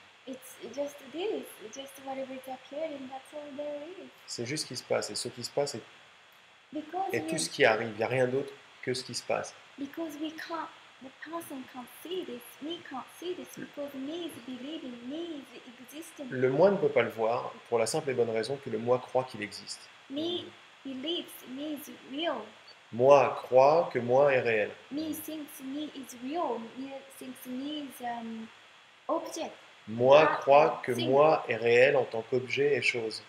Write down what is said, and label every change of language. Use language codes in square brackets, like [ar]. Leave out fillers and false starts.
[en] It's just this, just whatever is appearing. That's all there is. [fr] C'est juste ce qui se passe. Et ce qui se passe [en] Because [fr] est tout ce qui arrive. Il n'y a rien d'autre que ce qui se passe. [en] because the person can't see this. Me can't see this because me is believing, me is existing. [fr] Le moi ne peut pas le voir pour la simple et bonne raison que le moi croit qu'il existe. [en] Me believes, me is real. [fr] Moi croit que moi est réel. [en] Me thinks me is real. Me thinks me is object. [fr] Moi croit que moi est réel en tant qu'objet et chose.